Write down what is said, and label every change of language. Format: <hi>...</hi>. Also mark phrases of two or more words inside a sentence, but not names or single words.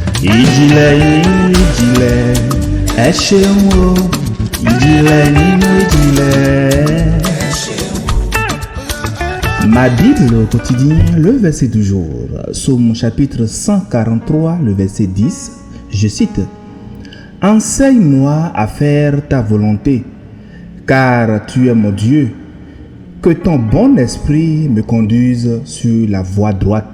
<yo>ìjìnlẹ̀ ìjìnlẹ̀ ẹ ṣeun o ìjìnlẹ̀ nínú ìjìnlẹ̀.</yo> <fr>Ma Bible au quotidien, le verset du jour, Psaume chapitre 143, le verset 10, je cite: Enseigne-moi à faire ta volonté, car tu es mon Dieu. Que ton bon esprit me conduise sur la voie droite.</fr>